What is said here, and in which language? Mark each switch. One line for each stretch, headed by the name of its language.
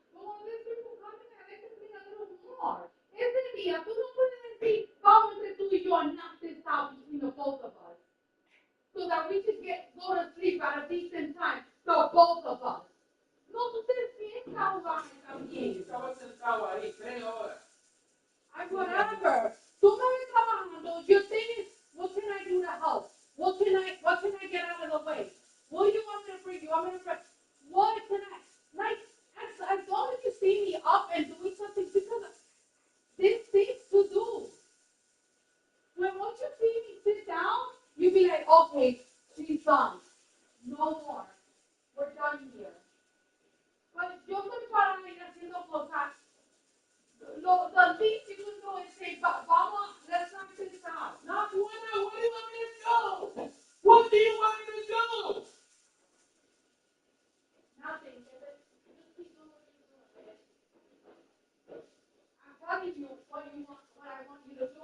English: But when there's people coming, I like to clean a little more.
Spanish: Ese día, tú no puedes decir, vamos entre tú y yo
English: and knock this out between the both of us. So that we could go to sleep at a decent time, the both of us.
Spanish: No, tú te sientas jugar también. Estaba sentado ahí 3 horas. Whatever. Tú no ves trabajando.
English: Your thing is, what can I do to help? What can I get out of the way? What do you want me to bring? You want me to bring? What can I, like, as long as you see me up and doing something, because there's things to do. Once you see me sit down, you be like, okay, she's done. No more. We're done here.
Spanish: But yo estoy para ir haciendo cosas.
English: The least you can do is say, vamos, let's knock this out. Not one. What do you want me to do? What do you want me to do? Nothing. Just keep doing what you're doing. I'm telling you what I want you to do.